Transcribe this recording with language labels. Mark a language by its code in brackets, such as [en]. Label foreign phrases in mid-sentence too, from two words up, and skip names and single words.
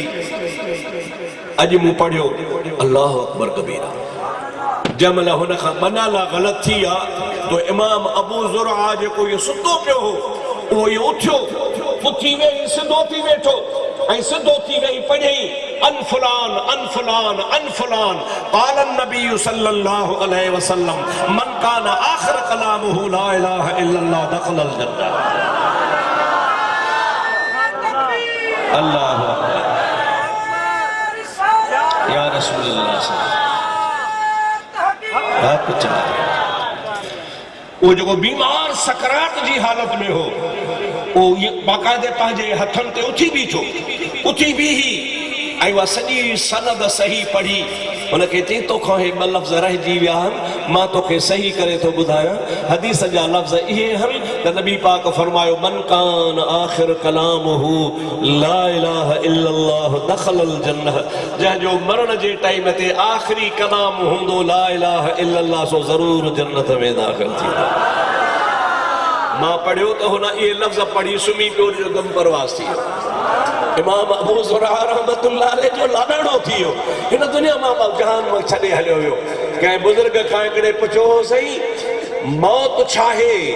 [sd] अॼु मूं पढ़ियो [ar] الله أكبر كبيرا, [sd] जंहिंमहिल हुन खां 2 नाला ग़लति थी विया तो इमाम अबू ज़ुरआ जेको इहो सुतो पियो हो, उहो इहो उथियो, उथी वेही सिधो थी वेठो ऐं सिधो थी वेही पढ़ई [ar] عن فلان عن فلان عن فلان قال النبي صلى الله عليه وسلم من كان آخر كلامه لا إله إلا الله دخل الجنة. [sd] अल्लाह या रसूलल्लाह वो जो बीमार सकरात जी हालत में हो, वो बाकायदे पंहिंजे हथनि ते उथी बीठो, उथी बीही ऐं उहा सॼी सनद सही पढ़ी। हुनखे चई तोखां हे 2 लफ़्ज़ रहिजी विया आहिनि, मां तोखे सही करे थो ॿुधायां। हदीस जा लफ़्ज़ इहे आहिनि त नबी पाक फरमायो [ar] من كان آخر كلامه لا إله إلا الله دخل الجنة, [sd] जंहिंजो मरण जे टाइम ते आख़िरी कलाम हूंदो [ar] لا إله إلا الله, [sd] सो ज़रूर जन्नत में दाख़िल थींदो। मां पढ़ियो त हुन इहे लफ़्ज़ पढ़ी सुम्ही पियो, जो गम परवास थी वियो। इमाम अबू ज़ुरआ रहमतुल्लाह अलैह जो लाॾाणो थी वियो हिन दुनिया मां जहान मां छॾे हलियो वियो। कंहिं बुज़ुर्ग खां हिकिड़े पुछो सही मौत छा आहे?